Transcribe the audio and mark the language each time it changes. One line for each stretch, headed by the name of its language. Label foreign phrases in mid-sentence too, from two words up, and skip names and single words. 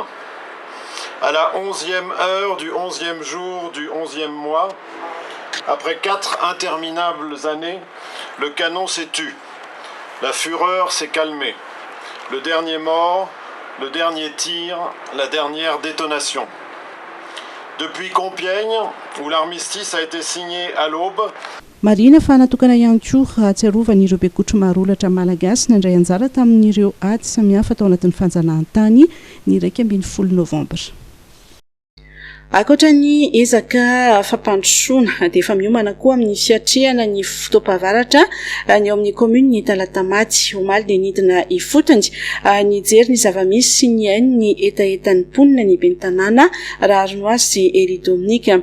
French: À la 11e heure du 11e jour du 11e mois, après 4 interminables années, le canon s'est tu, la fureur s'est calmée. Le dernier mort, le dernier tir, la dernière détonation. Depuis Compiègne, où l'armistice a été signé à l'aube.
Malagasy: Marina fa natokana ihany koa atsiarovana bekotro marolatra malagasy nandray anjara tamin'ireo ady samihafa tao anatin'ny fanjanahantany ny 20 Novambra. Akoatra ny ezaka fampandrosoana dia efa miomana koa amin'ny fiatrehana ny fotoam-pahavaratra ny ao amin'ny commune ny Talatamaty omaly dia nidina ifotony nijery ny zavamisy sy ny ainy ny etaetan'ny mponina ny ben'ny tanàna Rarinoa sy Ery Dominika.